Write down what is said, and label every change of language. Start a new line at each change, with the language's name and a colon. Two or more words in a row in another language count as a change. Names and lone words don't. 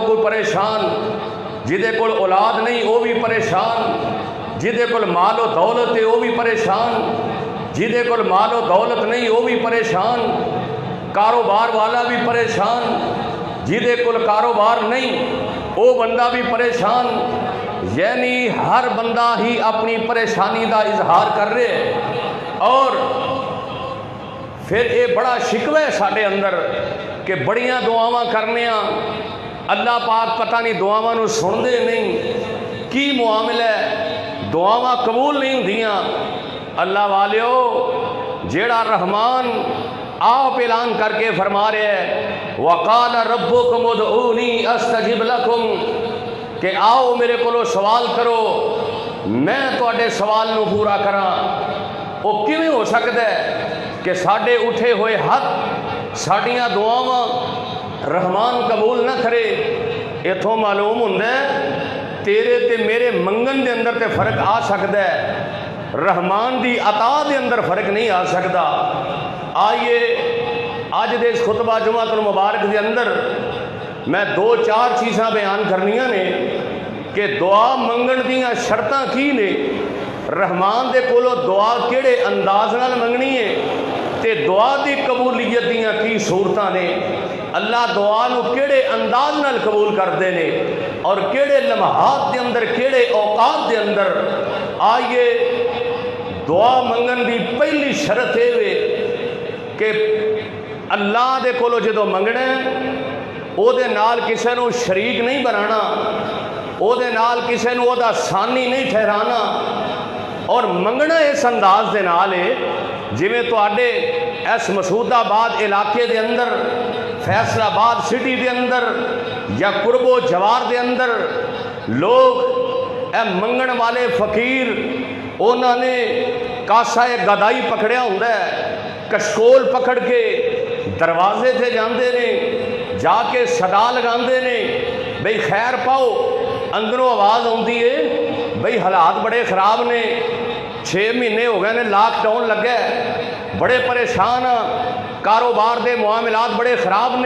Punjabi: کوئی پریشان، جدے کول اولاد نہیں وہ بھی پریشان، جدے کول مال و دولت ہے وہ بھی پریشان، جدے کول مال و دولت نہیں وہ بھی پریشان، کاروبار والا بھی پریشان، جدے کول کاروبار نہیں وہ بندہ بھی پریشان، یعنی ہر بندہ ہی اپنی پریشانی دا اظہار کر رہے اور پھر یہ بڑا شکوہ ہے ساڈے اندر کہ بڑیاں دعاواں کرنے اللہ پاک پتہ نہیں دعاواں نو سن دے نہیں، کی معاملہ ہے، دعاواں قبول نہیں ہوندیاں۔ اللہ والیو، جیڑا رحمان آپ اعلان کر کے فرما رہے ہیں
Arabic: وَقَالَ رَبُّكُمُ ادْعُونِي أَسْتَجِبْ لَكُمْ،
Punjabi: کہ آؤ میرے کولو سوال کرو میں تواڈے سوال نو پورا کراں۔ وہ کیویں ہو سکتا ہے کہ ساڈے اٹھے ہوئے ہاتھ ساڈیاں دعاواں رحمان قبول نہ کرے؟ اتھوں معلوم ہوندا ہے تیرے تے میرے منگن دے اندر تے فرق آ سکتا ہے، رحمان دی عطا دے اندر فرق نہیں آ سکتا۔ آئیے اج دے اس خطبہ جمعۃ المبارک دے اندر میں دو چار چیزاں بیان کرنیاں نے کہ دعا منگن دیاں شرطاں کی نے، رحمان دے کولو دعا کیڑے انداز نال منگنی ہے تے دعا دی قبولیت دیاں کی صورتاں نے، اللہ دعا نو کیڑے انداز نال قبول کردے نے اور کیڑے لمحات دے اندر، کیڑے اوقات دے اندر۔ آئیے دعا منگن دی پہلی شرط ہے کہ اللہ دے کولو جدو منگنا ہے او دے نال کسے نو شریک نہیں بنانا، او دے نال کسے نو او دا ثانی نہیں ٹھہرانا، اور منگنا اس انداز دے نال ہے جویں تواڈے اس مسعود آباد علاقے دے اندر، فیصل آباد سٹی دے اندر یا قرب و جوار دے اندر لوگ اے منگن والے فقیر انہوں نے کاسا گدائی پکڑیا ہوں کشکول پکڑ کے دروازے تے جاندے نے، جا کے صدا لگاندے نے بھئی خیر پاؤ، اندروں آواز آتی ہے بھئی حالات بڑے خراب نے، 6 مہینے ہو گئے نے لاک ڈاؤن لگا ہے، بڑے پریشان ہاں، کاروبار دے معاملات بڑے خراب نے۔